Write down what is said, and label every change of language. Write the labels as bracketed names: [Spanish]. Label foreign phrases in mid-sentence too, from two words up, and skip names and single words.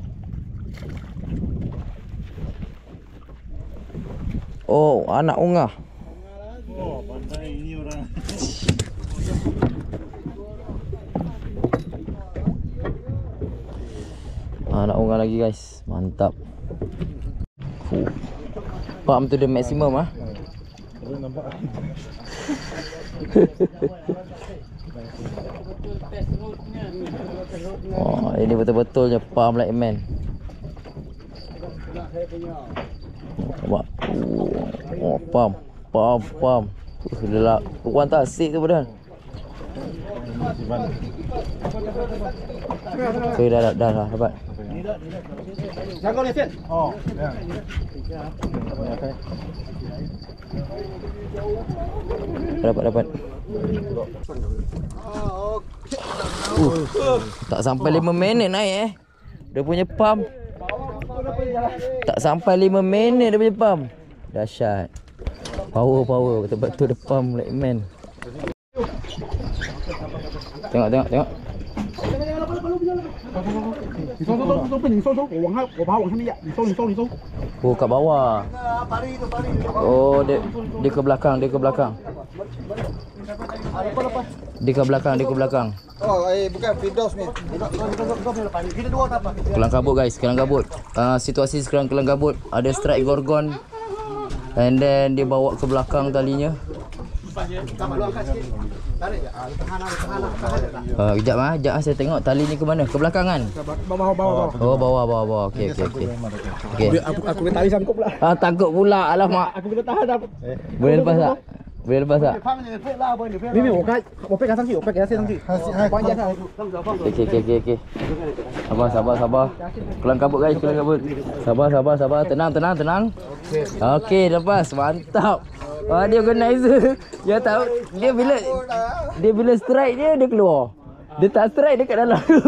[Malay] Oh, anak ungah. Oh, pandai ini orang. Anak ungah lagi guys. Mantap. [English] Pump to the maximum ah. [Malay] Nampak. Oh, ini betul-betulnya [English] pump like man. [Malay] Nampak. Oh, pump. Gelap. Puan tak asik tu padahal. Okay, dah dapat. Jangkau ni, Fit. Oh, ya. Dapat. Tak sampai 5 minit naik dia punya pump. Tak sampai 5 minit dia punya pump. Dahsyat. Power betul-betul dia [English] pump like man. [Malay] Tengok. [Chinese] 你搜，被你搜，我把它往上面压，你搜。 [Malay] Oh, kat bawah. Oh, dia ke belakang. Dia ke belakang. Oh, bukan Firdaus ni. Kita dua tak apa. Kelang kabut guys, kelang kabut. Situasi sekarang kelang kabut. Ada strike gorgon. [English] And then [Malay] dia bawa ke belakang talinya. Kejap saya tengok tali ni ke mana? Ke belakang kan? Bawah. Oh, bawah. Okey. Aku boleh tarik sangkut pula. Takut pula. Alamak. Aku boleh tahan dah. Boleh lepas tak? [Chinese] 没有，我背它上去，我背给它卸上去。关键上。 [Malay] Okey. Sabar. Kelang kabut guys, kelang kabut. Sabar. Tenang. Okey, lepas. Mantap. Dia organizer. Dia tahu dia bila strike dia keluar. Dia tak strike dia kat dalam.